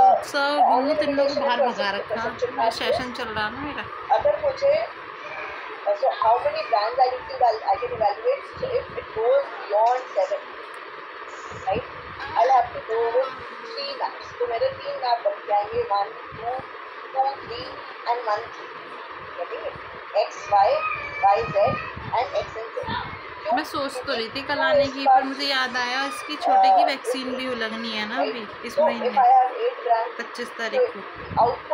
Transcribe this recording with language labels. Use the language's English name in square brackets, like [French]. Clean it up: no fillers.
[Hindi] सब बहुत इन लोगों को बाहर भगा रखा, सेशन चल रहा ना मेरा। अगर मुझे [English] so how many brands I can evaluate? So if it goes beyond 7, right, I'll have to go with 3 maps. [Hindi] तो मेरे 3 मैप बन जाएंगे, 1, 2, 2, 3 and 1, 3. [English] getting it? X, Y, Y, Z and X and Z. [Hindi] मैं सोच तो रही थी कल आने की, पर मुझे याद आया इसकी छोटे की वैक्सीन भी लगनी है ना अभी इस महीने 25 तारीख को।